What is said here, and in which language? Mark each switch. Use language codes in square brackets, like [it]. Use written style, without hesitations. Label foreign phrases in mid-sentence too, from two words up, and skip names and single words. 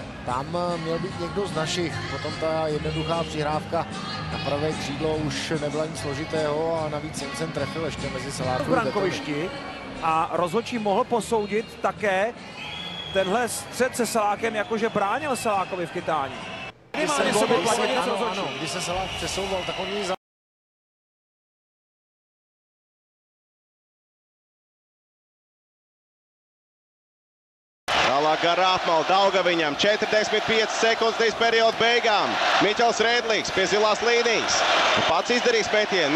[cs] Tam měl být někdo z našich. Potom ta jednoduchá přihrávka na pravé křídlo už nebyla nic složitého a navíc Jensen trefil ještě mezi Salákem v brankovišti a rozhodčí mohl posoudit také tenhle střed se Salákem, jakože bránil Salákovi v chytání. Když se Salák přesouval, tak on ji [lv] Tālāk garā apmala Daugaviņam, 45 sekundes līdz perioda beigām. Miķels Rēdlīgs pie zilās līnijas. Pats izdarīs metienu.